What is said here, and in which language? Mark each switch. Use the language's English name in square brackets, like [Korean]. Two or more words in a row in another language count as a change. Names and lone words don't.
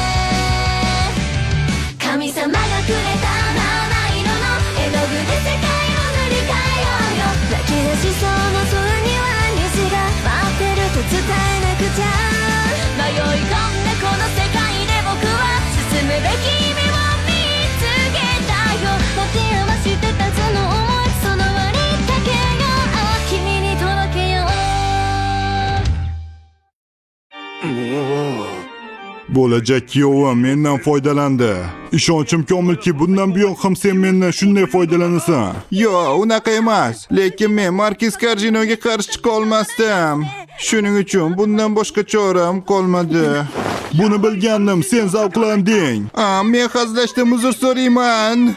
[Japanese] 神様がくれた絵の具で世界を塗り替えようよ泣き出しそうな空には虹が待ってると伝えなくちゃ迷い込んだこの世界で僕は進むべき夢を見つけたよ持ち合わせてたその想いその割だけが君に届けよう [Uzbek] Bo'lajak kuyovim mendan foydalandi. Ishonchim komilki, bundan buyon ham sen mendan shunday foydalanasan. Yo'q, unaqa emas. Lekin men Markiz Korjinoga qarshi chiqa olmasdim. Shuning uchun bundan boshqa choram qolmadi. Buni bilgandim, sen zavqlanding. Men hazillashdim, uzr so'rayman.